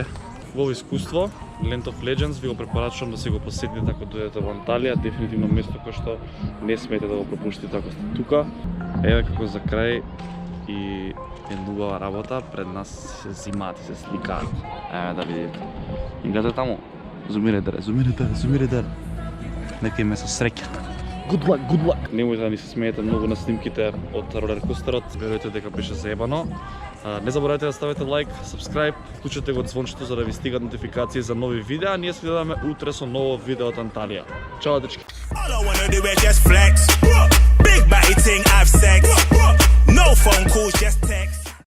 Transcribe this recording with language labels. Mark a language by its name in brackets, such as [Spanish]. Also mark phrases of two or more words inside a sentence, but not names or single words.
[Macedonian] Убаво искуство, Land of Legends, ви го препорачувам да се го посетите ако дојдете во Анталија, дефинитивно место кое што не смете да го пропуштите ако сте тука. Еве како за крај и една убава работа, пред нас се зимаат и се сликаат. Еве да видите. И гледате таму. Зумирете. Нека име со среќа. [English] Good luck. [Macedonian] Немојте да ни се смеете многу на снимките од ролеркостерот. Верујте дека беше заебано. Не заборавајте да ставите лайк, subscribe, вклучете го звончето за да ви стигат нотификации за нови видеа. Ние се гледаме утре со ново видео од Анталија. Чао дечки. [English] All I wanna do is just flex. Big body thing, have sex. No phone calls, just text.